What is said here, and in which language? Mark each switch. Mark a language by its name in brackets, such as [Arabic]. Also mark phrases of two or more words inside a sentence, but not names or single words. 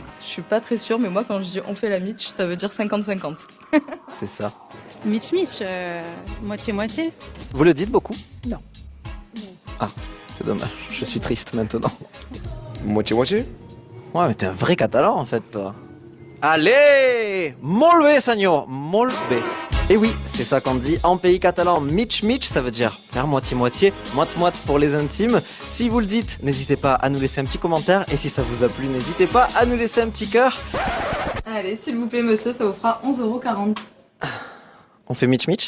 [French] Je suis pas très sûre, mais moi quand je dis on fait la Mitch, ça veut dire 50-50. C'est ça. [Catalan] Mitch Mitch. [French] Moitié-moitié. Vous le dites beaucoup? Non. Ah, c'est dommage, je suis triste maintenant. Moitié-moitié. Ouais, mais t'es un vrai catalan en fait, toi. Allez! [Catalan] Molt bé, senyor! Molt bé. [French] Et oui, c'est ça qu'on dit en pays catalan. [Catalan] Mitch Mitch, [French] ça veut dire faire moitié-moitié, moite-moite pour les intimes. Si vous le dites, n'hésitez pas à nous laisser un petit commentaire. Et si ça vous a plu, n'hésitez pas à nous laisser un petit cœur. Allez, s'il vous plaît, monsieur, ça vous fera 11,40 €. On fait [Catalan] Mitch Mitch?